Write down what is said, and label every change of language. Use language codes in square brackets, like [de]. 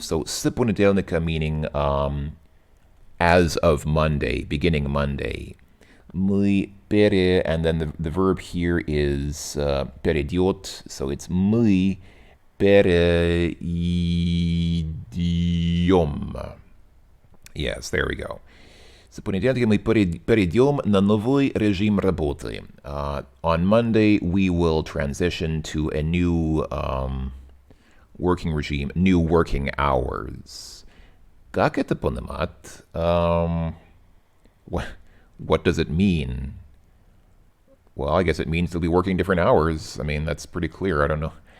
[en] So [ru] с понедельника [en] meaning as of Monday, beginning Monday. Мы and then the verb here is перейдет, so it's [ru] мы перейдем. [en] Yes, there we go. [ru] С понедельника мы перейдем на новый режим работы. [en] On Monday, we will transition to a new working regime, new working hours. [ru] Как это понимать? [en] What does it mean? Well, I guess it means they'll be working different hours. I mean, that's pretty clear. I don't know.